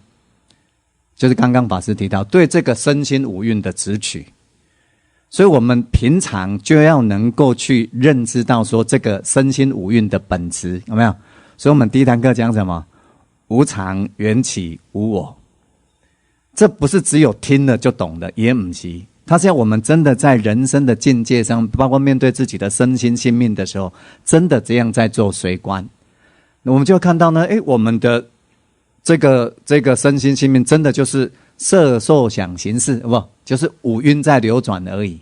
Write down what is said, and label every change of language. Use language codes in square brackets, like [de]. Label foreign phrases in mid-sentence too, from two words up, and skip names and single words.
[zh] 就是剛剛法師提到對這個身心五蘊的執取，所以我們平常就要能夠去認知到說這個身心五蘊的本質有沒有？所以我們第一堂課講什麼？無常、緣起、無我。這不是只有聽了就懂的，也不是。它是要我們真的在人生的境界上，包括面對自己的身心性命的時候，真的這樣在做隨觀，我們就看到呢，我們的這個身心性命真的就是色受想行識，不就是五蘊在流轉而已。